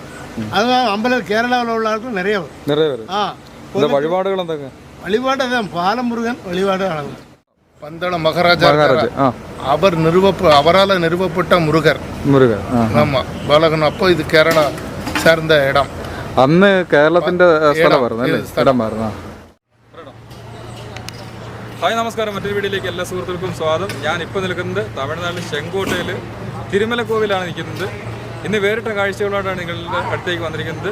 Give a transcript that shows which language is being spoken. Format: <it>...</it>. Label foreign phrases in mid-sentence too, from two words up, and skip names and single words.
<ml>അത് അമ്പലം കേരളത്തിലുള്ള ആൾക്കും നിറയെ വരും. വഴിപാടുകൾ എന്തൊക്കെ? വഴിപാട് ബാലമുരുകൻ വഴിപാടാണ്.</ml> <ta>பந்தள மகாராஜா அவர் அவரால் நிறுவப்பட்ட முருகர். ஆமாம், பாலகன். அப்போ இது கேரளா சேர்ந்த இடம்.</ta> <ml>അന്ന് കേരളത്തിന്റെ സ്ഥലമായിരുന്നു അല്ലേ? ഇടമായിരുന്നു. ഹായ്, നമസ്കാരം. മറ്റൊരു വീഡിയോയിലേക്ക് എല്ലാ സുഹൃത്തുക്കൾക്കും സ്വാഗതം. ഞാൻ ഇപ്പോൾ നിൽക്കുന്നത് തമിഴ്നാട്ടിൽ ചെങ്കോട്ടയിൽ തിരുമലക്കോവിലാണ് നിൽക്കുന്നത്. ഇന്ന് വേറിട്ട കാഴ്ചകളോടാണ് നിങ്ങളുടെ അടുത്തേക്ക് വന്നിരിക്കുന്നത്.</ml>